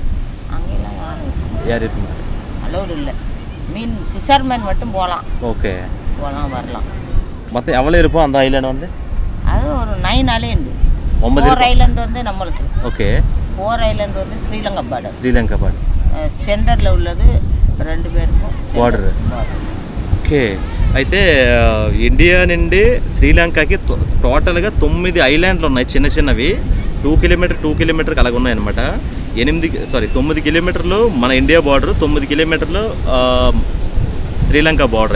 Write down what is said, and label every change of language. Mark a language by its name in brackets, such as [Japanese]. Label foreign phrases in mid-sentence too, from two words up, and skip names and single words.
[Tamil] அங்கெல்லாம் யார் இருப்பாங்க? அலோடு இல்லை. மீன் ஃபிஷர்மேன் மட்டும் போகலாம். ஓகே, போகலாம் வரலாம். மொத்தம் எவ்வளோ இருப்போம் அந்த ஐலாண்ட் வந்து? அது ஒரு 9 ஐலண்டு. 9 ஐலண்ட் வந்து நம்மளுக்கு. ஓகே, 4 ஐலண்ட் வந்து ஸ்ரீலங்கா பார்டர். [Telugu] శ్రీలంక బార్డర్ సెంటర్లో உள்ளது 2 పేరుకు బార్డర్. ఓకే, అయితే ఇండియా నుండి శ్రీలంకకి టోటల్గా 9 ఐలాండ్లు ఉన్నాయి, చిన్న చిన్నవి. 2 కిలోమీటర్కి అలాగ ఉన్నాయన్నమాట. 9 కిలోమీటర్లు మన ఇండియా బార్డర్, 9 కిలోమీటర్లు శ్రీలంక బార్డర్.